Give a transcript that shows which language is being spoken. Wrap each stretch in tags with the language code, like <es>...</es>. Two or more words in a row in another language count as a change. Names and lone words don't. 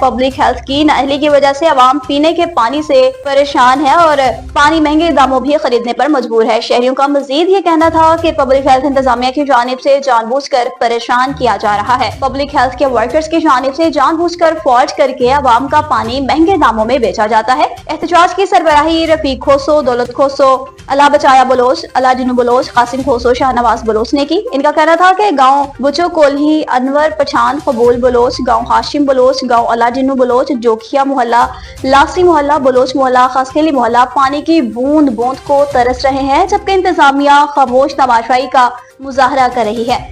<en>public health</en> <ur>کی نااہلی کی وجہ سے عوام پینے کے پانی سے پریشان ہے اور پانی مہنگے داموں بھی خریدنے پر مجبور ہے. شہریوں کا مزید یہ کہنا تھا کہ</ur> <en>public health</en> <ur>انتظامیہ کی جانب سے جان بوجھ کر پریشان کیا جا رہا ہے.</ur> <en>public health</en> <ur>کے ورکرز کی جانب سے جان بوجھ کر فالٹ کر کے عوام کا پانی مہنگے داموں میں بیچا جاتا ہے. احتجاج کی سربراہی رفیق کھوسو، دولت کھوسو، اللہ بچایا بلوچ، اللہ جنو بلوچ، قاسم کھوسو، شاہنواز بلوچ نے کی. ان کا کہنا تھا کہ گاؤں بچو کوہلی، انور پٹھان، قبول بلوچ، گاؤں ہاشم بلوچ، گاؤں اللہ جنو بلوچ، جوکھیا محلہ، لاسی محلہ، بلوچ محلہ، خاصخیلی محلہ پانی کی بوند بوند کو ترس رہے ہیں، جبکہ انتظامیہ خاموش تماشائی کا مظاہرہ کر رہی ہے.</ur>